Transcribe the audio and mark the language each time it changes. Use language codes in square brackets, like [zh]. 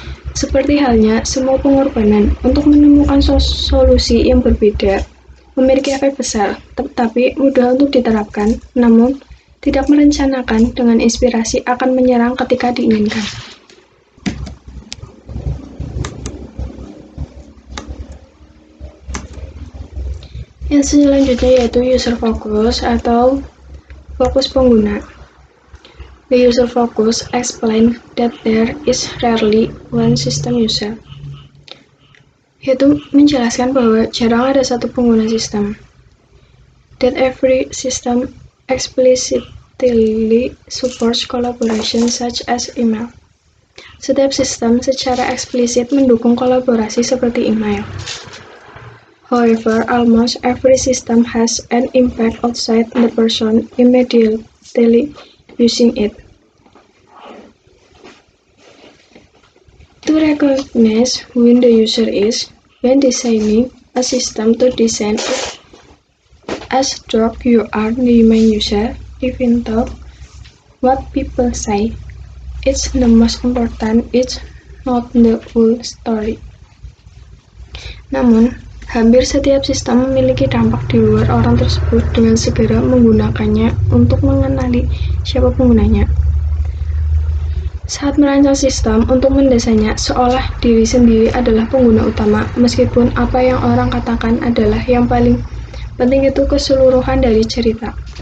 [id] Seperti halnya semua pengorbanan untuk menemukan solusi yang berbeda, memiliki efek besar, tetapi mudah untuk diterapkan, namun tidak merencanakan dengan inspirasi akan menyerang ketika diinginkan. Yang selanjutnya yaitu user focus atau fokus pengguna. [en] The user focus explain that there is rarely one system user. [id] Yaitu menjelaskan bahwa jarang ada satu pengguna sistem. [en] That every system explicitly supports collaboration such as email. [id] Setiap sistem secara eksplisit mendukung kolaborasi seperti email. [en] However, almost every system has an impact outside the person immediately using it. To recognize who the user is when designing a system, to design it as though you are the main user, even though what people say it's the most important, it's not the full story. [id] Namun, hampir setiap sistem memiliki dampak di luar orang tersebut dengan segera menggunakannya untuk mengenali siapa penggunanya. Saat merancang sistem untuk mendesainnya seolah diri sendiri adalah pengguna utama, meskipun apa yang orang katakan adalah yang paling penting itu keseluruhan dari cerita.